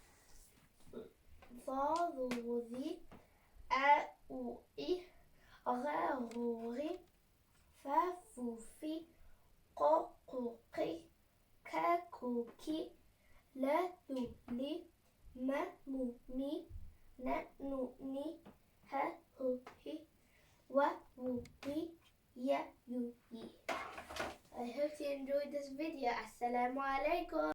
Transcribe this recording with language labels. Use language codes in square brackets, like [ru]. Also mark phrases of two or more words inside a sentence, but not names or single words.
[en] Za, Zu, Zi, A, U, I, Ra, Ru, Ri, Fa, Fu, Fi, Qa, Qu, Qi, Ka, Ku, Ki, La, Lu, Li, Ma, Mu, Mi, Na, Nu, Ni, Ha, Hu, Hi, Wa, Wu, Wi, Ya, Yu, Yi. I hope you enjoyed this video. [ar] السلام عليكم.